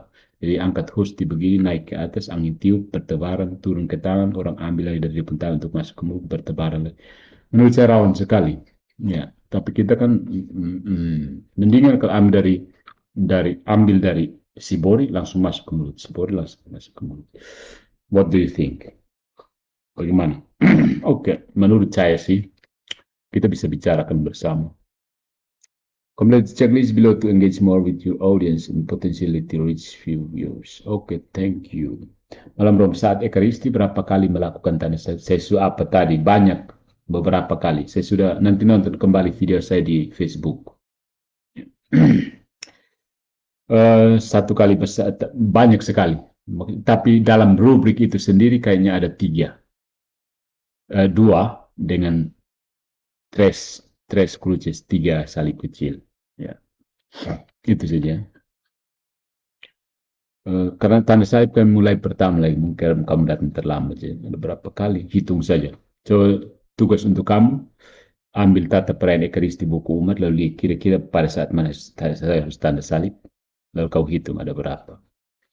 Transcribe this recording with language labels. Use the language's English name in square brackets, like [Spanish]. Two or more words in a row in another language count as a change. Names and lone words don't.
[Indonesian] Jadi angkat hosti begini naik ke atas angin tiup bertebaran turun ke tangan orang ambil lagi dari depan tangan untuk masuk ke mulut bertebaran lagi. Menurut saya rawan sekali. Ya, tapi kita kan mendingan kalau ambil dari Sibori langsung masuk ke mulut. Sibori langsung masuk ke mulut. [English] What do you think? [Indonesian] Bagaimana? Oke, menurut saya sih kita bisa bicarakan bersama. [English] Complete the checklist below to engage more with your audience and potentially to reach few viewers. [Indonesian] Oke, [English] thank you. [Indonesian] Malam Rom, saat Ekaristi berapa kali melakukan tanda sesu apa tadi? Banyak, beberapa kali. Saya sudah nanti nonton kembali video saya di Facebook. Satu kali besar, banyak sekali. Tapi dalam rubrik itu sendiri kayaknya ada tiga. Dua dengan [Latin] tres cruces, [Indonesian] tiga salib kecil. Ya, itu saja. Karena tanda salib kan mulai pertama lagi, mungkin kamu datang terlambat. Jadi ada berapa kali? Hitung saja. So, tugas untuk kamu, ambil tata perayaan Ekaristi buku umat, lalu kira-kira pada saat mana saya harus tanda salib, lalu kau hitung ada berapa.